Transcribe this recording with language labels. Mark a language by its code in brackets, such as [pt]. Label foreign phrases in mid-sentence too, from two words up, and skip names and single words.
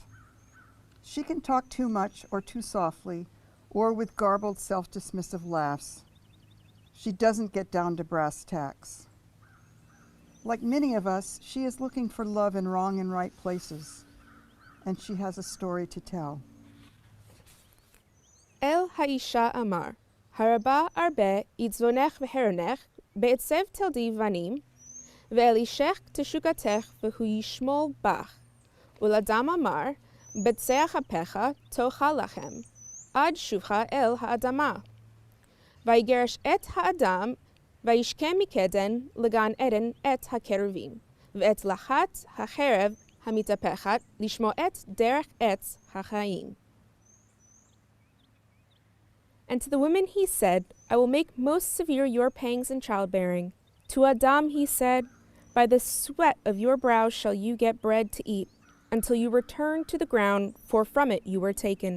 [en] She can talk too much or too softly, or with garbled self-dismissive laughs. She doesn't get down to brass tacks. Like many of us, she is looking for love in wrong and right places, and she has a story to tell. [he] אל האשה אמר, הרבה ארבה עצבונך והרנך, בעצב תלדי בנים, ואל אישך תשוקתך והוא ימשל בך, ולאדם אמר, בזעת אפיך תאכל לחם, עד שובך אל האדמה. ויגרש את האדם, וישכן מקדם, לגן עדן את הכרובים, ואת להט החרב המתהפכת, לשמר את דרך עץ החיים. [en] And to the women he said, I will make most severe your pangs in childbearing. To Adam he said, by the sweat of your brow shall you get bread to eat, until you return to the ground, for from it you were taken.